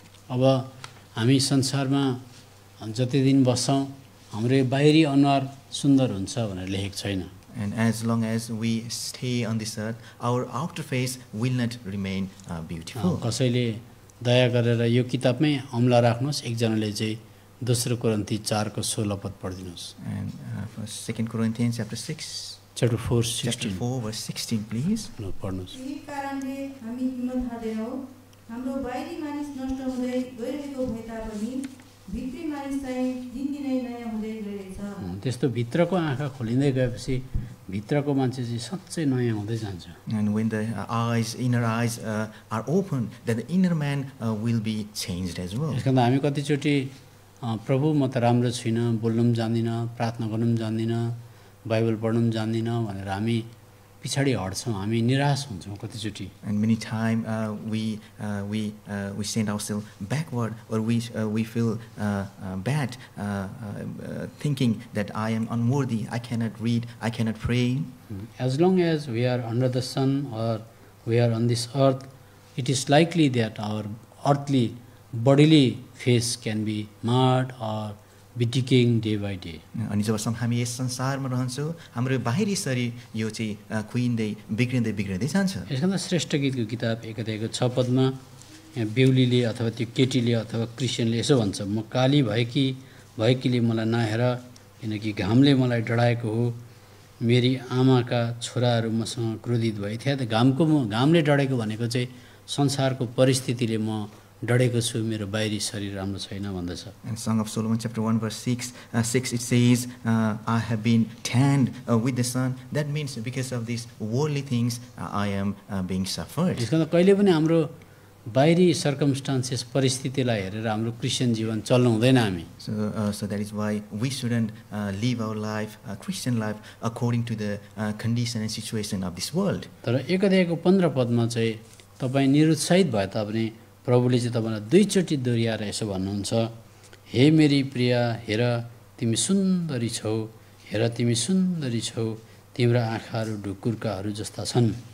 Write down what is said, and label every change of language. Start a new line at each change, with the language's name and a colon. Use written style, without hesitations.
Nepali: अब हामी संसारमा जति दिन बस्छौँ हाम्रो बाहिरी अनुहार सुन्दर हुन्छ भनेर लेखेको छैन।
English: And as long as we stay on this earth, our outer face will not remain beautiful.
Nepali: कसैले दया गरेर यो किताबमै औँला राख्नुहोस्। एकजनाले चाहिँ दोस्रो कोरिन्थी 4 को 16 पद पढिदिनुहोस्।
English: And for 2 Corinthians chapter 6, chapter 4 chapter 16 4 verse 16, please.
Nepali: पढ्नुहोस्। यही कारणले हामी हिम्मत हार्दैनौँ। हाम्रो बाहिरी मानिस नष्ट हुँदै गइरहेको भए तापनि भित्री मानिस चाहिँ दिनदिनै नयाँ हुँदै गइरहेछ। त्यस्तो भित्रको आँखा खोलिँदै गएपछि भित्रको मान्छे चाहिँ साँच्चै नयाँ हुँदै जान्छ।
English: And when the inner eyes are open, then the inner man will be changed as well.
Nepali: यसकारण हामी कतिचोटि प्रभु म त राम्रो छुइनँ, बोल्नु पनि जान्दिनँ, प्रार्थना गर्नु पनि जान्दिनँ, बाइबल पढ्नु पनि जान्दिनँ भनेर हामी पछाडि हट्छौँ, हामी निराश हुन्छौँ कतिचोटि।
English: And many times we send ourselves backward, or we feel bad, thinking that I am unworthy, I cannot read, I cannot pray. As long as we are under the sun or we are on this earth, it is likely that our earthly bodily face can be marred or be decaying day by day.
Nepali: अनि जबसम्म हामी यस संसारमा रहन्छौँ, हाम्रो बाहिरी शरीर यो चाहिँ कुहिँदै बिग्रिँदै जान्छ। यसमा श्रेष्ठ गीतको किताब 1 अध्यायको 6 पदमा यहाँ बेहुलीले अथवा त्यो केटीले अथवा क्रिस्चियनले यसो भन्छ, म काली भएकीले मलाई नहेर, किनकि घामले मलाई डढाएको हो, मेरी आमाका छोराहरू मसँग क्रोधित भए थिए। घामले डढेको भनेको चाहिँ संसारको परिस्थितिले म डढेको छु, मेरो बाहिरी शरीर राम्रो छैन भन्दछ।
English: And Song of Solomon chapter 1 verse 6 it says, I have been tanned with the sun. That means because of these worldly things I am being suffered.
Nepali: यसको कहिले पनि हाम्रो बाहिरी सर्कमस्टान्सेस परिस्थितिलाई हेरेर हाम्रो क्रिस्चियन जीवन चल्नु हुँदैन हामी।
English: So that is why we shouldn't live our life, Christian life, according to the condition and situation of this world.
Nepali: तर 1 अध्यायको 15 पदमा चाहिँ तपाईँ निरुत्साहित भए तापनि प्रभुले चाहिँ तपाईँलाई दुईचोटि दोहोऱ्याएर यसो भन्नुहुन्छ, हे मेरी प्रिया, हेर तिमी सुन्दरी छौ, हेर तिमी सुन्दरी छौ, तिम्रा आँखाहरू ढुकुरकाहरू जस्ता छन्।